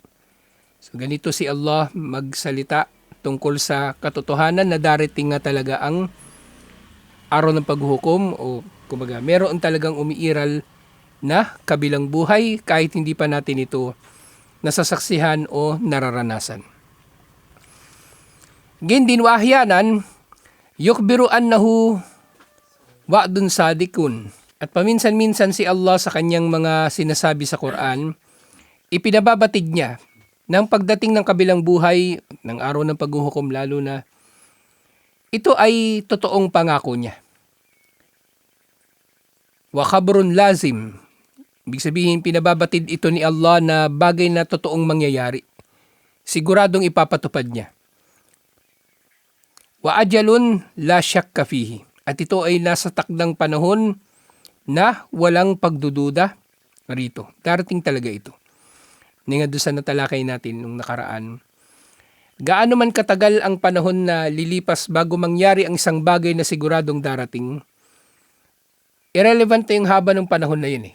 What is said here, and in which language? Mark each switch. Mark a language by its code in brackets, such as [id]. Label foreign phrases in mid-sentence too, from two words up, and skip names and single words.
[tl] So ganito si Allah magsalita tungkol sa katotohanan na darating nga talaga ang araw ng paghuhukom o kumbaga meron talagang umiiral na kabilang buhay kahit hindi pa natin ito nasasaksihan o nararanasan. Gayun din [ar] وأحيانا يخبر أنه وعد صادق. [tl] At paminsan-minsan si Allah sa kanyang mga sinasabi sa Quran, ipinababatid niya ng pagdating ng kabilang buhay, ng araw ng paghuhukom lalo na, ito ay totoong pangako niya. [ar] وخبر لازم. [tl] Ibig sabihin, pinababatid ito ni Allah na bagay na totoong mangyayari. Siguradong ipapatupad niya. [ar] وأجل لا شك فيه. [tl] At ito ay nasa takdang panahon na walang pagdududa rito. Darating talaga ito. Nga doon sa natalakay natin nung nakaraan. Gaano man katagal ang panahon na lilipas bago mangyari ang isang bagay na siguradong darating, irrelevant na yung haba ng panahon na yun eh.